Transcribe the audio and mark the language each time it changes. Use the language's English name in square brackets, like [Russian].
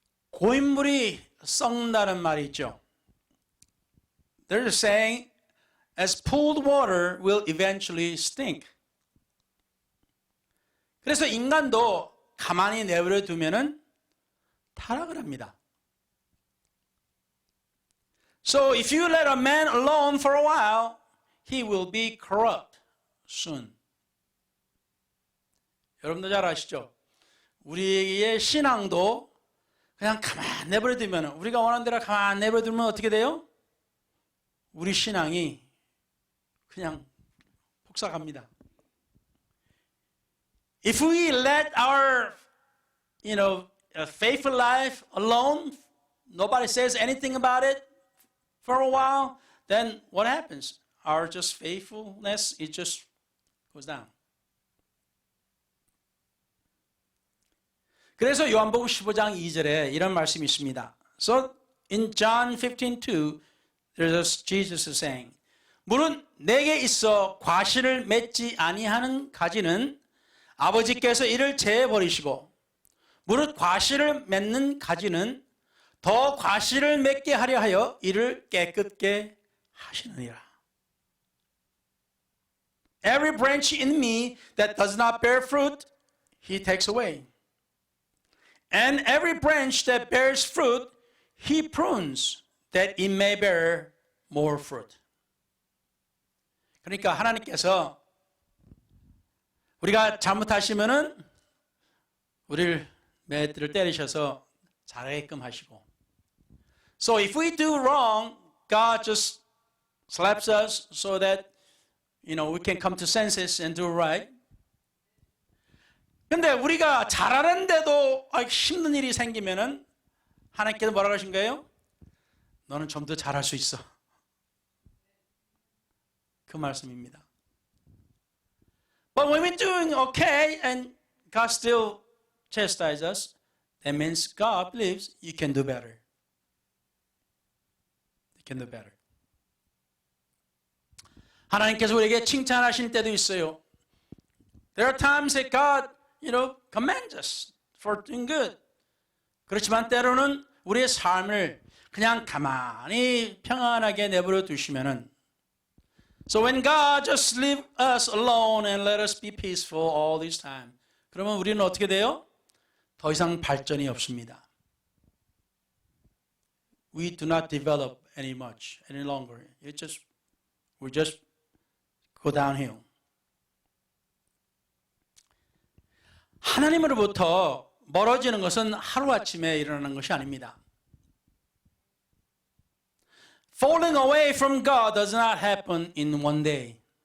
[Korean] 고인물이 썩는다는 말이 있죠. [English] They're saying, as pooled water will eventually stink. [Korean] 그래서 인간도 가만히 내버려 두면은 타락을 합니다. [English] So if you let a man alone for a while, he will be corrupt soon. [Korean] 여러분도 잘 아시죠? 우리의 신앙도 그냥 가만 내버려 두면 우리가 원하는 대로 가만 내버려 두면 어떻게 돼요? 우리 신앙이 그냥 폭삭합니다. [English] If we let our, faithful life alone, nobody says anything about it for a while, then what happens? our just faithfulness, it just goes down. [Korean] 그래서 요한복음 15장 2절에 이런 말씀이 있습니다. [English] So in John 15:2, there's Jesus is saying, [Korean] 물은 내게 있어 과실을 맺지 아니하는 가지는 아버지께서 이를 제해 버리시고, 무릇 과실을 맺는 가지는 더 과실을 맺게 하려 하여 이를 깨끗게 하시느니라. [English] Every branch in me that does not bear fruit, he takes away. And every branch that bears fruit, he prunes, that it may bear more fruit. [Korean] 그러니까 하나님께서 우리가 잘못하시면은 우리를 매들을 때리셔서 잘하게끔 하시고, [English] So if we do wrong, God just slaps us so that we can come to senses and do right. [Korean] 근데 우리가 잘하는데도 힘든 일이 생기면은 하나님께서 뭐라고 하신 거예요? 너는 좀 더 잘할 수 있어. 그 말씀입니다. [English] But when we're doing okay and God still chastises us, that means God believes you can do better. You can do better. [Korean] 하나님께서 우리에게 칭찬하실 때도 있어요. [English] There are times that God, commands us for doing good. [Korean] 그렇지만 때로는 우리의 삶을 그냥 가만히 평안하게 내버려 두시면은, [English] So when God just leave us alone and let us be peaceful all this time, [Korean] 그러면 우리는 어떻게 돼요? 더 이상 발전이 없습니다. [English] We do not develop any longer. We just go downhill. [Korean] 하나님으로부터 멀어지는 것은 하루아침에 일어나는 것이 아닙니다. [English] Falling away from God does not happen in one day.